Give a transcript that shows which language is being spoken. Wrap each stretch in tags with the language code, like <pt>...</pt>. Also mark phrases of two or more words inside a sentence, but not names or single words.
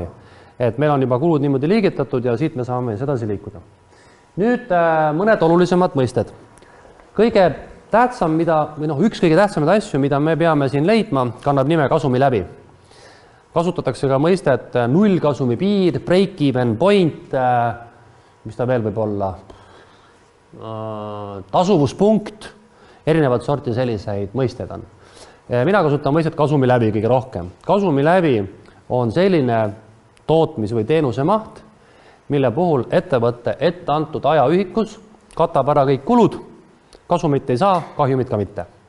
<et>Et meil on juba kulud niimoodi liigitatud ja siit me saame edasi liikuda. Nüüd mõned olulisemad mõisted. Kõige tähtsam, üks kõige tähtsamaid asju, mida me peame siin leidma, kannab nime kasumi läbi. Kasutatakse ka mõistet nullkasumi piir,</et> <en>break-even point,</en> <et>mis ta veel võib olla, tasuvuspunkt, erinevad sorti selliseid mõisted on. Mina kasutan mõistet kasumi läbi kõige rohkem. Kasumi läbi on selline tootmis- või teenuse maht, mille puhul ettevõtte ette antud ajaühikus katab ära kõik kulud, kasumit ei saa, kahjumit ka mitte.</et>